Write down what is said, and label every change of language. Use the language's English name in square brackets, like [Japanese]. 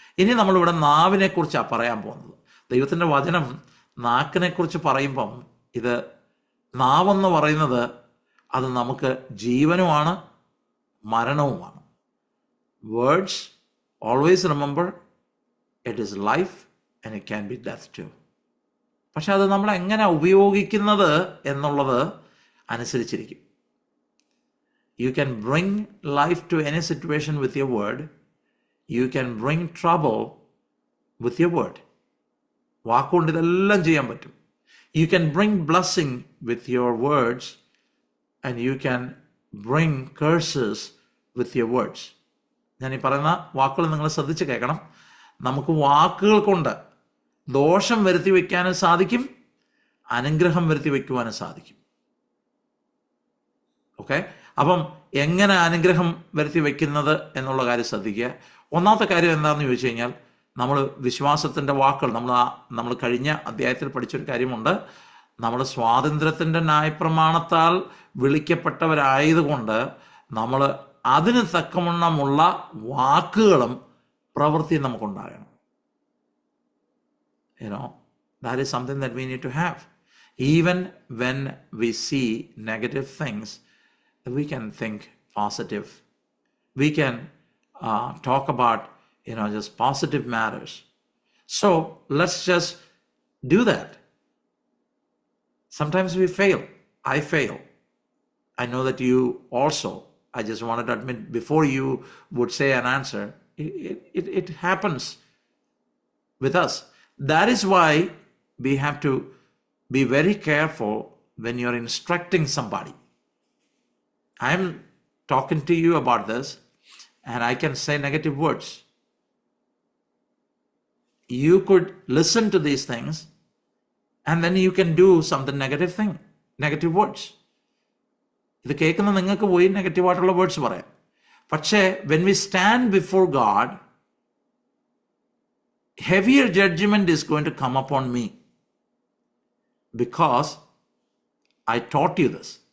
[Malayalam] ഇനി നമ്മളിവിടെ നാവിനെക്കുറിച്ചാണ് പറയാൻ പോകുന്നത്. ദൈവത്തിൻ്റെ വചനം നാക്കിനെക്കുറിച്ച് പറയുമ്പം, ഇത് നാവെന്ന് പറയുന്നത് അത് നമുക്ക് ജീവനുമാണ് മരണവുമാണ്. [English] Words, always remember, it is life and it can be death too. [Malayalam] പക്ഷെ അത് നമ്മൾ എങ്ങനെ ഉപയോഗിക്കുന്നത് എന്നുള്ളത് അനുസരിച്ചിരിക്കും. [English] You can bring life to any situation with your word. You can bring trouble with your word. [Malayalam] വാക്കുകൊണ്ട് ഇതെല്ലാം ചെയ്യാൻ പറ്റും. [English] You can bring blessing with your words and you can bring curses with your words. [Malayalam] ഞാൻ ഈ പറയുന്ന വാക്കുകൾ നിങ്ങൾ ശ്രദ്ധിച്ച് കേൾക്കണം. നമുക്ക് വാക്കുകൾ കൊണ്ട് ദോഷം വരുത്തി വയ്ക്കാനും സാധിക്കും, അനുഗ്രഹം വരുത്തി വയ്ക്കുവാനും സാധിക്കും. ഓക്കെ, അപ്പം എങ്ങനെ അനുഗ്രഹം വരുത്തി വയ്ക്കുന്നത് എന്നുള്ള കാര്യം ശ്രദ്ധിക്കുക. ഒന്നാമത്തെ കാര്യം എന്താണെന്ന് ചോദിച്ചു കഴിഞ്ഞാൽ, നമ്മൾ വിശ്വാസത്തിൻ്റെ വാക്കുകൾ നമ്മൾ കഴിഞ്ഞ അധ്യായത്തിൽ പഠിച്ചൊരു കാര്യമുണ്ട്. നമ്മൾ സ്വാതന്ത്ര്യത്തിൻ്റെ ന്യായപ്രമാണത്താൽ വിളിക്കപ്പെട്ടവരായതുകൊണ്ട് നമ്മൾ അതിന് തക്കവണ്ണമുള്ള വാക്കുകളും പ്രവൃത്തിയും നമുക്കുണ്ടാകണം. [English] That is something that we need to have. Even when we see negative things, we can think positive. We can talk about, just positive matters. So let's just do that. Sometimes we fail. I fail. I know that you also. I just wanted to admit before you would say an answer, it happens with us. That is why we have to be very careful when you're instructing somebody. I'm talking to you about this, and I can say negative words. You could listen to these things, and then you can do something negative words. [Malayalam] ഇത് കേൾക്കുന്ന നിങ്ങൾക്ക് പോയി നെഗറ്റീവായിട്ടുള്ള words പറയാം. [English] പക്ഷേ when we stand before God, heavier judgment is going to come upon me because I taught you this.